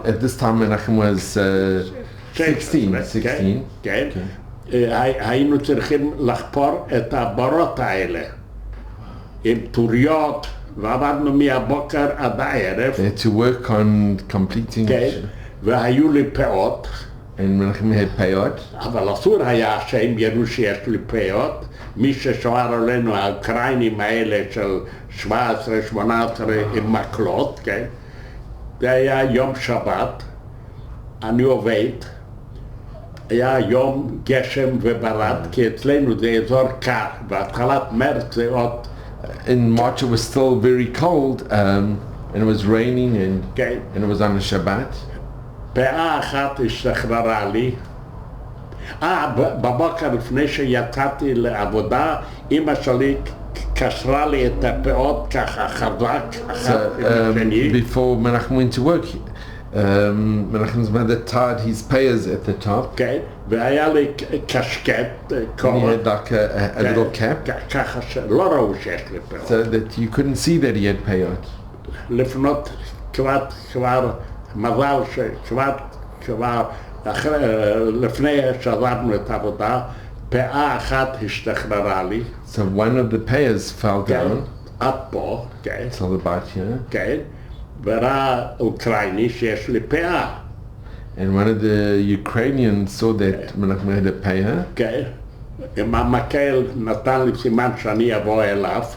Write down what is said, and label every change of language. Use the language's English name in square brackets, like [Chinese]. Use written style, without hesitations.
[English] At this time Menachem was 16. [Hebrew] כן. היינו צריכים לחפור את הבורות האלה עם טוריות, ועבדנו מהבוקר עד הערב. [English] They had to work on completing. [Hebrew] כן, והיו לי פאות. [English] And Menachem had payot. [Hebrew] אבל אסור היה שהם יראו שיש לי פאות. מי ששוער עלינו, האוקראינים האלה של 17-18 עם מקלות, כן? זה היה יום שבת, אני עובד. היה יום גשם וברד, כי אצלנו זה אזור קר, בהתחלת מרץ זה עוד... [English] In March it was still very cold, and it was raining, and it was on a Shabbat. [Hebrew] פאה אחת השתחררה לי. בבוקר לפני שיצאתי לעבודה, אמא שלי קשרה לי את הפאות ככה חזק, אחת לשני. [English] Before Menachem went to work, Menachem's mother tied his payers at the top. [Hebrew] כן, והיה לי קשקט, [English] And he had like a little cap. [Hebrew] ככה שלא ראו שיש לי פאות. [English] So that you couldn't see that he had payot. [Hebrew] לפנות כבר מזל שכבר לפני שעזבנו את העבודה, פאה אחת השתחררה לי. [English] So one of the payers fell down. [Hebrew] עד פה, כן. [English] Till about here. [Hebrew] כן. וראה אוקראיני שיש לי פאה. [English] And one of the Ukrainians saw that Menachem had a payer. [Hebrew] כן. עם המקל נתן לי סימן שאני אבוא אליו.